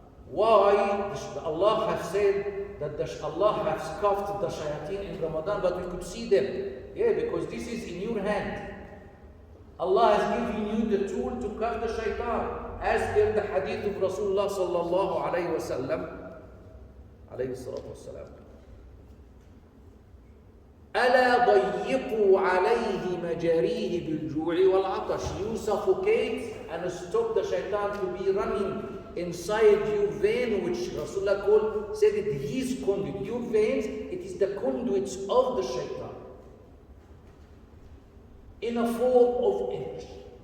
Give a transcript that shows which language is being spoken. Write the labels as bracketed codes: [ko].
[en] Why Allah has said that Allah has scoffed the shayateen in Ramadan, but we could see them? Yeah, because this is in your hand. Allah has given you the tool to cuff the shaitan, as per the hadith of Rasulullah sallallahu alayhi wa sallam, alayhi salatu wassalam. [ar] ألا ضيقوا عليه مجاريه بالجوع والعطش. [en] You suffocate and stop the shaitan to be running inside your vein, which Rasulullah said it his conduit. Your veins, it is the conduits of the shaitan in a form of energy.